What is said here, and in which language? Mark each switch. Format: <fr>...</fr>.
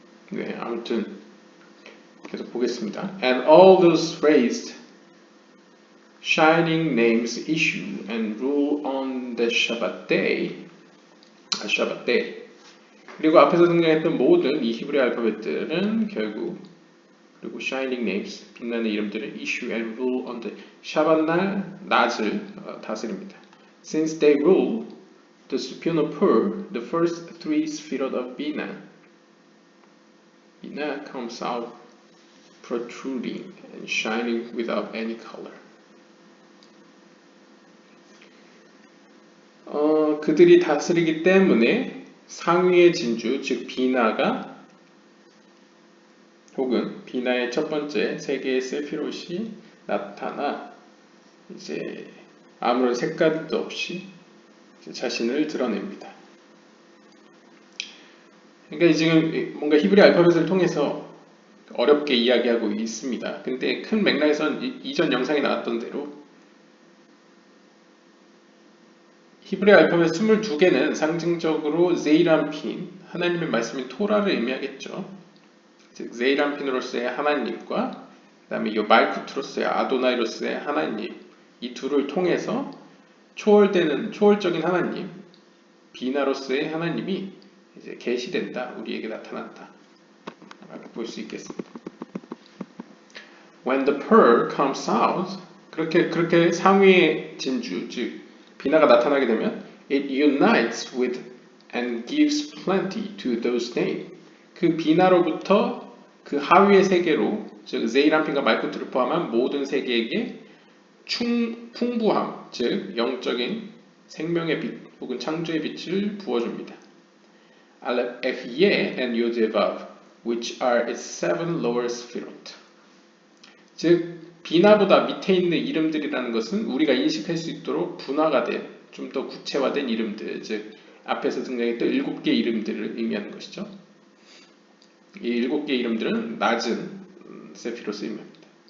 <ko>네, 아무튼 계속 보겠습니다.</ko> <en>And all those raised shining names issue and rule on the Shabbat day. Shabbat day.</en> <ko>그리고 앞에서 등장했던 모든 이 히브리 알파벳들은 결국 그리고</ko> <en>shining names</en> <ko>빛나는 이름들은</ko> <en>issue and rule on the</en> <ko>샤밧 날 낮을 다스립니다.</ko> <en>Since they rule the supernal pearl, the first three sefirot of Bina comes out protruding and shining without any color.</en> <ko>그들이 다스리기 때문에 상위의 진주, 즉 비나가 혹은 비나의 첫 번째 세 개의 세피롯이 나타나 이제 아무런 색깔도 없이 자신을 드러냅니다. 그러니까 지금 뭔가 히브리 알파벳을 통해서 어렵게 이야기하고 있습니다. 근데 큰 맥락에서는 이전 영상에 나왔던 대로 히브리 알파벳 22개는 상징적으로 제이람핀, 하나님의 말씀인 토라를 의미하겠죠. 즉 제이람핀으로서의 하나님과 그 다음에 이 말쿠트로서의 아도나이로서의 하나님, 이 둘을 통해서 초월적인 하나님, 비나로서의 하나님이 이제 계시된다, 우리에게 나타났다 라고 볼 수 있겠습니다.</ko> <en>When the pearl comes out,</en> <ko>그렇게 상위의 진주, 즉 비나가 나타나게 되면</ko> <en>it unites with and gives plenty to those named.</en> <ko>그 비나로부터 그 하위의 세계로, 즉 제이람핀과 말쿠트를 포함한 모든 세계에게 풍부함, 즉 영적인 생명의 빛 혹은 창조의 빛을 부어줍니다.</ko> <en>Aleph, Ye, and Yod-Vav, which are its seven lower sefirot.</en> <ko>즉 비나보다 밑에 있는 이름들이라는 것은 우리가 인식할 수 있도록 분화가 된, 좀 더 구체화된 이름들, 즉 앞에서 등장했던 7개 이름들을 의미하는 것이죠. 이 7개 이름들은 낮은 세피롯을 의미합니다.</ko>